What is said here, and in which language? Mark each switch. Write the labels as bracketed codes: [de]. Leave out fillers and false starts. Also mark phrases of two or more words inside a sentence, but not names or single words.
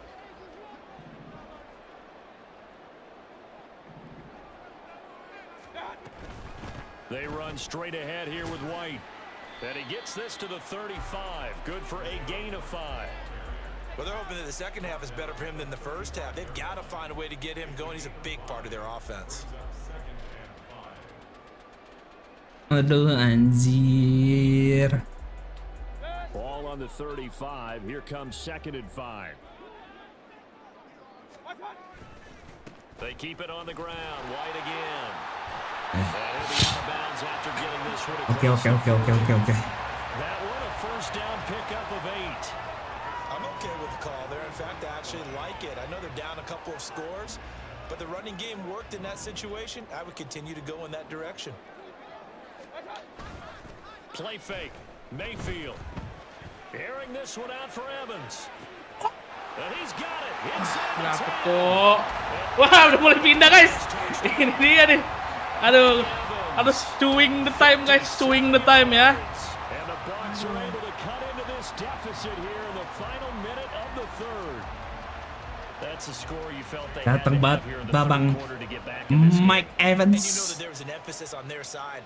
[en] They run straight ahead here with White. And he gets this to the 35. Good for a gain of 5. Well, they're hoping that the second half is better for him than the first half. They've got to find a way to get him going. He's a big part of their offense. [id] Aduh, anjir. [en] Ball on the 35. Here comes 2nd and 5. They keep it on the ground. White again. Okay. That one a first down pickup of 8. I'm okay with the call there. In fact, I actually like it. I know they're down a couple of scores, but the running game worked in that situation. I would continue to go in that direction. Play fake. Mayfield. Airing this one out for Evans. And he's got it. Inside the [id] Dapat [en] 10. [id] kok. Wah, udah mulai pindah guys. Ini dia nih. Aduh, harus [en] chewing the time guys, chewing the time [id] ya. [en] And the Bucs are able to cut into this deficit here in the final minute of the third. That's a score you felt they had [id] Datang [en] to [id] banget [en] have here in the [id] babang [en] third quarter to get back in this game. Mike And you know that Evans. there was an emphasis on their side.